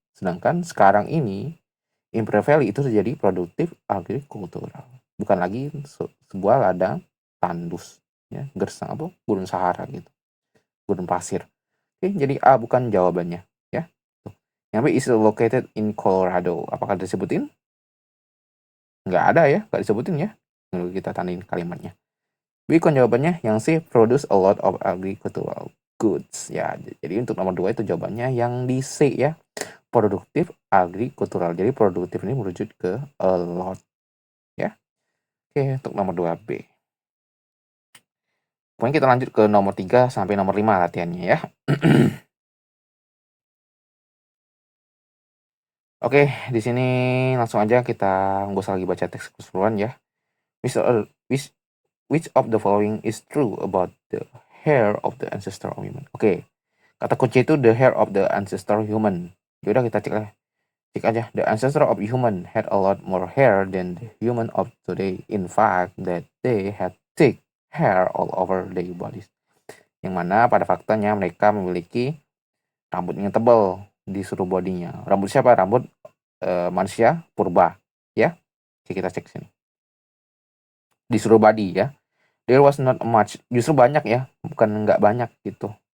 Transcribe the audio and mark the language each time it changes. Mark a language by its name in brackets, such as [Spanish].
[Indonesian] Sedangkan sekarang ini Imperial Valley itu terjadi produktif agrikultural. Bukan lagi sebuah ladang tandus, ya, gersang apa? Gurun Sahara gitu. Gurun pasir. Oke, jadi A bukan jawabannya, ya. [English] Yang B is located in Colorado. [Indonesian] Apakah disebutin? Nggak ada ya, nggak disebutin ya. Lalu kita tandain kalimatnya. B kan jawabannya yang C, [English] produce a lot of agricultural goods. [Indonesian] Ya, jadi untuk nomor 2 itu jawabannya yang di C ya. Produktif agrikultural. Jadi produktif ini merujuk ke [English] a lot [Indonesian] ya. Oke, untuk nomor 2B. Pokoknya kita lanjut ke nomor 3 sampai nomor 5 latihannya ya. Oke, di sini langsung aja kita nggak usah lagi baca teks keseluruhan ya. [English] Which of the following is true about the hair of the ancestor of human? [Indonesian] Oke, kata kunci itu [English] the hair of the ancestor human. [Indonesian] Yaudah kita cek aja. [English] The ancestor of human had a lot more hair than the human of today. In fact, that they had thick hair all over their bodies. [Indonesian] Yang mana pada faktanya mereka memiliki rambut yang tebal di seluruh bodinya. Rambut siapa? Rambut manusia purba. Ya, oke, kita cek sini. Di seluruh body ya. [English] There was not much. [Indonesian] Justru banyak ya, bukan nggak banyak gitu.